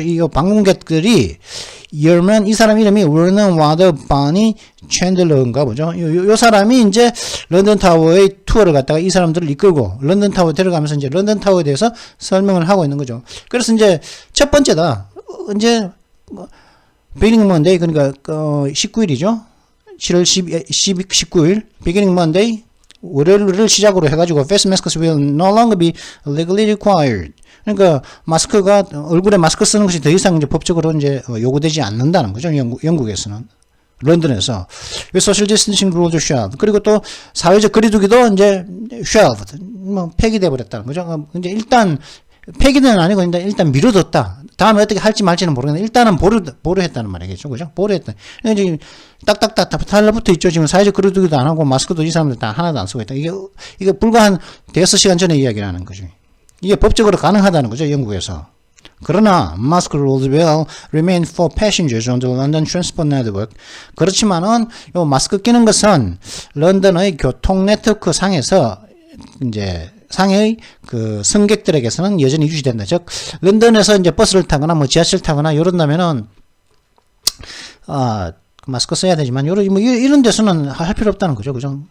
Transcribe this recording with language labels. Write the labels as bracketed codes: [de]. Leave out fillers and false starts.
[ko] 이 방문객들이 열면 이 사람 이름이 워너 와더바니 챈들러인가 보죠. 요 사람이 이제 런던 타워의 투어를 갔다가 이 사람들을 이끌고 런던 타워 데려가면서 이제 런던 타워에 대해서 설명을 하고 있는 거죠. 그래서 이제 첫 번째다. 이제 비기닝 먼데이 그러니까 19일이죠. 7월 19일 비기닝 먼데이 월요일을 시작으로 해가지고 [en] face masks will no longer be legally required. [ko] 그러니까 마스크가 얼굴에 마스크 쓰는 것이 더 이상 이제 법적으로 이제 요구되지 않는다는 거죠. 영국에서는 런던에서 [en] social distancing rules shelved. [ko] 그리고 또 사회적 거리두기도 이제 [en] shelved. [ko] 뭐 폐기돼 버렸다는 거죠. 이제 일단 폐기는 아니고 일단 미뤄뒀다. 다음에 어떻게 할지 말지는 모르겠는데 일단은 보류했다는 말이겠죠. 그죠? 보류했다. 이제 딱딱딱 달라붙어 있죠. 지금 사회적 거리두기도 안 하고 마스크도 이 사람들 다 하나도 안 쓰고 있다. 이게 불과 한 5시간 전에 이야기를 하는 거죠. 이게 법적으로 가능하다는 거죠. 영국에서. 그러나 [en] mask rules will remain for passengers on the London Transport Network. [ko] 그렇지만은 요 마스크 끼는 것은 런던의 교통 네트워크 상에서 이제 상의 그 승객들에게서는 여전히 유지된다. 즉 런던에서 이제 버스를 타거나 뭐 지하철 타거나 이런다면은 마스크 써야 되지만 이런 데서는 할 필요 없다는 거죠. 그죠?